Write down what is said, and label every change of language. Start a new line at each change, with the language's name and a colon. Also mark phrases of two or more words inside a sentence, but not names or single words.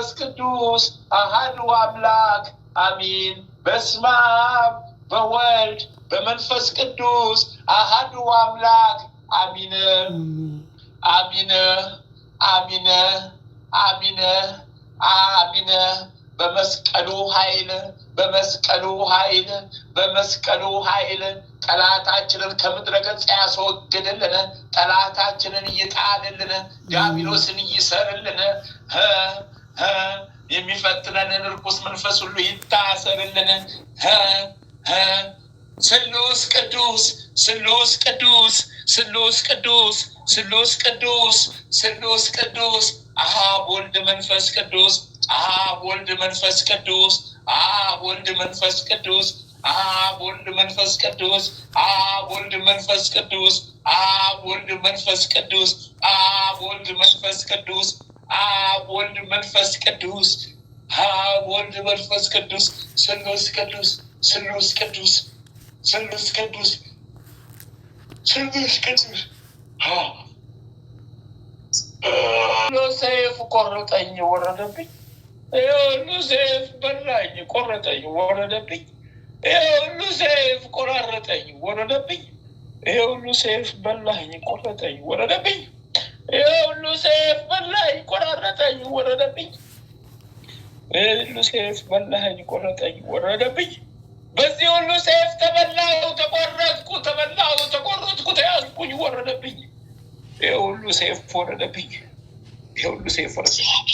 Geez: ቅዱስ አሐዱ አምላክ አሜን። በስመ አብ በወልድ በመንፈስ ቅዱስ አሐዱ አምላክ አሜን። አሜን አሜን አሜን አሜን።
Amharic: በመስቀሉ ኃይል በመስቀሉ ኃይል በመስቀሉ ኃይል ጠላታችንን ከምድረ ገጽ ያስወግድልን። ጠላታችንን ይጣልልን። ዲያብሎስን ይሰርልን። የሚፈትነንን ርኩስ መንፈስ ሁሉ ይታሰርልን።
Geez: ስሉስ ቅዱስ ስሉስ ቅዱስ ስሉስ
Amharic: ቅዱስ ስሉስ ቅዱስ ስሉስ
Geez: ቅዱስ አብ ወልድ መንፈስ ቅዱስ አብ ወልድ መንፈስ ቅዱስ አብ ወልድ መንፈስ ቅዱስ አብ ወልድ መንፈስ ቅዱስ አብ ወልድ መንፈስ ቅዱስ አብ ወልድ መንፈስ ቅዱስ አብ ወልድ መንፈስ ቅዱስ አብ ወልድ መንፈስ ቅዱስ አብ ወልድ መንፈስ ቅዱስ ስሉስ ቅዱስ ስሉስ ቅዱስ ስሉስ ቅዱስ ስሉስ ቅዱስ።
Amharic: ሰይፍ ቆረጠኝ ወረደብኝ፣ ሁሉ ሰይፍ በላኝ ቆረጠኝ ወረደብኝ፣ ሁሉ ሰይፍ ቆራረጠኝ ወረደብኝ፣ ሁሉ ሰይፍ በላኝ ቆረጠኝ ወረደብኝ፣ ሁሉ ሰይፍ በላኝ ቆራረጠኝ ወረደብኝ፣ ሁሉ ሰይፍ በላኝ ቆረጠኝ ወረደብኝ። በዚህ ሁሉ ሰይፍ ተበላሁ ተቆረጥኩ፣ ተበላሁ ተቆረጥኩ፣ ተያዝኩኝ ወረደብኝ። ሁሉ ሰይፍ ወረደብኝ፣ ሁሉ ሰይፍ ወረደብኝ፣